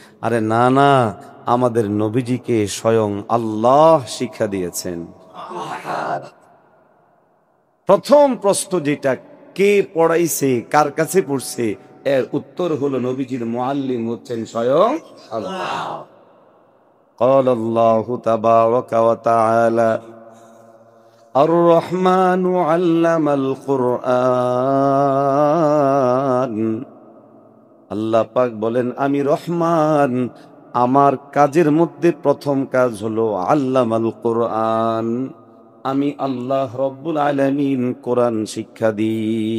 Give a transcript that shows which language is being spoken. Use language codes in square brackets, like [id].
[bn] আরে না না, আমাদের নবীজিকে স্বয়ং আল্লাহ শিক্ষা দিয়েছেন। প্রথম প্রশ্ন যেটা, কে পড়াইছে, কার কাছে পড়ছে, এর উত্তর হলো নবীজির মুআল্লিম হচ্ছেন স্বয়ং আল্লাহ। [ar] قال الله تبارك وتعالى الرحمن علم القرآن। [bn] আল্লাহ পাক বলেন আমি রহমান, আমার কাজের মধ্যে প্রথম কাজ হলো আল্লামাল কোরআন, আমি আল্লাহ রব্বুল আলামিন কোরআন শিক্ষা দিই।